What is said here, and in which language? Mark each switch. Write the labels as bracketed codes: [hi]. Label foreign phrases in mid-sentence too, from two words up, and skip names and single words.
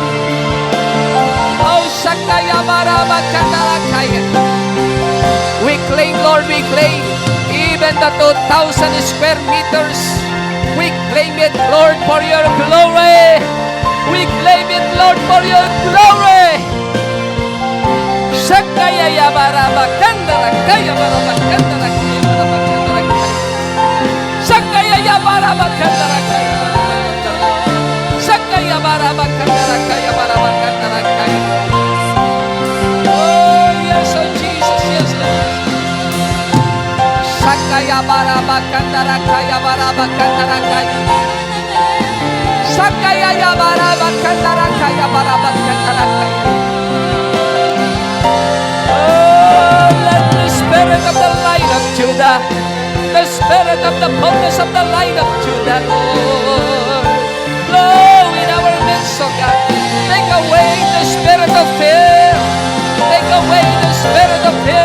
[en] Oh, Sakaya Baraba Kandarakaya. We claim, Lord, we claim even the 2,000 square meters. We claim it, Lord, for your glory. We claim it, Lord, for your glory. Sakaya Yabaraba Kandarakaya Baraba Kandarakaya Baraba Kandarakaya. Sakaya Yabaraba Kandarakaya Baraba Kandarakaya. Sakaya Baraba Kandarakaya Baraba Kandarakaya. Oh, yes, oh Jesus, yes, Lord. Sakaya Baraba Kandarakaya Baraba Kandarakaya. Sakaya Yabaraba Kandarakaya Baraba Kandarakaya. Oh, let the spirit of the light of Judah, the spirit of the boldness of the light of Judah, Lord, flow in our midst, oh God. Take away the spirit of fear. Take away the spirit of fear.